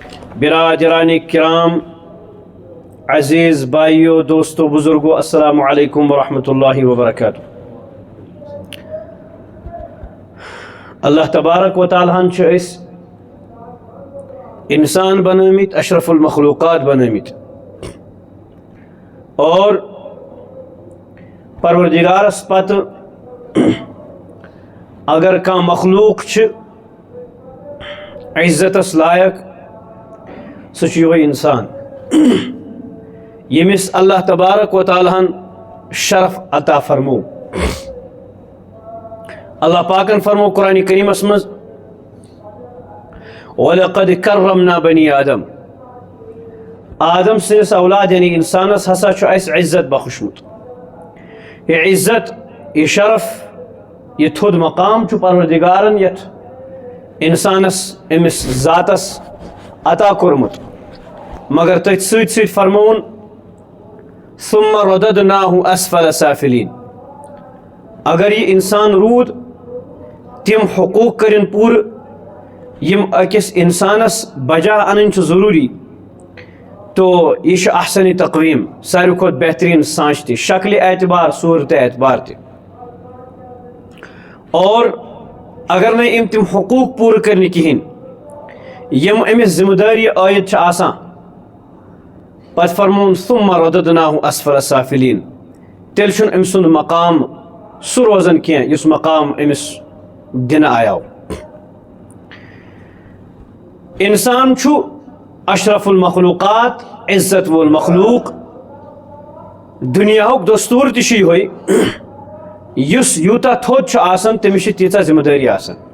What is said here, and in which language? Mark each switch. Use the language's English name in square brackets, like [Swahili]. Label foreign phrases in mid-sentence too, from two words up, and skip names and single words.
[Urdu] برادران کرام، عزیز بھائیو، دوستو، بزرگو، [Arabic] السلام علیکم ورحمۃ اللہ وبرکاتہ۔ [Kashmiri] اللہ تبارک و تعالیٰ ہن چھِ أسۍ انسان بنٲمٕتۍ، [Arabic] اشرف المخلوقات [Kashmiri] بنٲمٕتۍ، اور پروردگارس پتہٕ اگر کانٛہہ مخلوق چھِ عزتس لائق سُہ چھُ یِہوٚے انسان ییٚمِس اللہ تبارک و تعالیٰ ہن شرف عطا فرمو۔ اللہ پاکن فرمو قرآن کریمس منٛز [Arabic] وَلَقَدْ كَرَّمْنَا بَنِي آدم، [Kashmiri] آدم سٕنٛدِس اولاد یعنی انسانس ہسا چھُ اَسہِ عزت بخشمُت۔ یہ عزت، یہ شرف، یہ تھوٚد مقام چھُ پروردگارن یتھ انسانس، أمِس ذاتس عطا کوٚرمُت، مگر تٔتھۍ سۭتۍ سۭتۍ فرمووُن [Arabic] ثُمَّ رَدَدْنَاهُ أَسْفَلَ سَافِلِينَ۔ [Kashmiri] اگر یہ انسان روٗد تِم حقوٗق کٔرِن پوٗرٕ یِم أکِس انسانس بجا انٕنۍ چھُ ضروٗری، تو یہ چھُ [Arabic] احسن تقویٖم، [Kashmiri] ساروی کھۄتہٕ بہتریٖن سانچ تہِ، شکلہِ اعتبار، صوٗرتہِ اعتبار تہِ۔ اور اگر نہٕ أمۍ تِم حقوٗق پوٗرٕ کٔرۍ کِہیٖنۍ یِم أمِس ذمہٕ دٲری عٲید چھِ آسان، پتہٕ فرمووُن [Arabic] ثُمَّ رَدَدْنَاهُ أَسْفَلَ سَافِلِينَ، [Kashmiri] تیٚلہِ چھُنہٕ أمۍ سُنٛد مقام سُہ روزان کینٛہہ یُس مقام أمِس دِنہٕ آیاو۔ انسان چھُ [Arabic] اشرف المخلوقات، [Kashmiri] عزت وول مخلوق۔ دُنیاہُک دستوٗر تہِ چھُ یِہوٚے، یُس یوٗتاہ تھوٚد چھُ آسان تٔمِس چھِ تیٖژاہ ذمہٕ دٲری آسان۔